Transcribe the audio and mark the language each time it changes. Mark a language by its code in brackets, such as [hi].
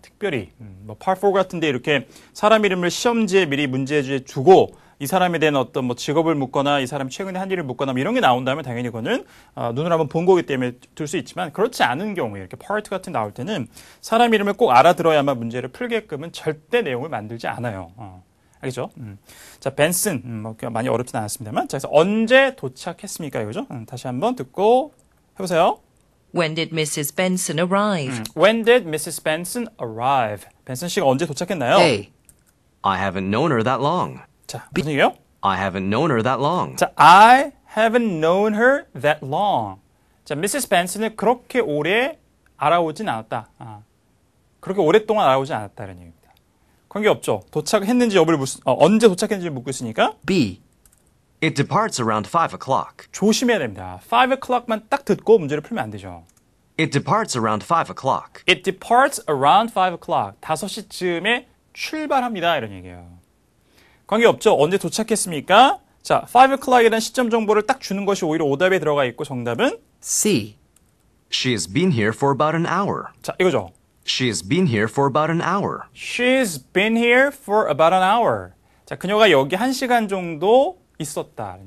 [ko] 특별히 뭐 Part 4 같은데 이렇게 사람 이름을 시험지에 미리 문제지에 두고 이 사람에 대한 어떤 뭐 직업을 묻거나 이 사람이 최근에 한 일을 묻거나 뭐 이런 게 나온다면 당연히 그거는 눈을 한번 본 거기 때문에 둘 수 있지만 그렇지 않은 경우에 이렇게 Part 같은 데 나올 때는 사람 이름을 꼭 알아들어야만 문제를 풀게끔은 절대 내용을 만들지 않아요. 알겠죠? 자, 벤슨 뭐 많이 어렵진 않았습니다만 자, 그래서 언제 도착했습니까? 이거죠? 다시 한번 듣고 해보세요. [en] When did Mrs. Benson arrive? When did Mrs. Benson arrive? [ko] 벤슨 씨가 언제 도착했나요? [en] A. I haven't known her that long. [ko] 자, 무슨 얘기예요? [en] I haven't known her that long. 자, I haven't known her that long. 자, Mrs. [ko] Benson을 그렇게 오래 알아오진 않았다. 그렇게 오랫동안 알아오진 않았다는 얘기입니다. 관계없죠. 도착했는지 여부를 언제 도착했는지 묻고 있으니까 [en] B. It departs around 5 o'clock. [ko] 조심해야 됩니다. 5 o'clock만 딱 듣고 문제를 풀면 안 되죠. [en] It departs around 5 o'clock. It departs around 5 o'clock. [ko] 5시쯤에 출발합니다. 이런 얘기예요. 관계없죠. 언제 도착했습니까? 자, 5 o'clock이라는 시점 정보를 딱 주는 것이 오히려 오답에 들어가 있고 정답은 [en] C. She has been here for about an hour. [ko] 자, 이거죠. [en] She has been here for about an hour. She's been here for about an hour. [ko] 자, 그녀가 여기 1시간 정도 있었다.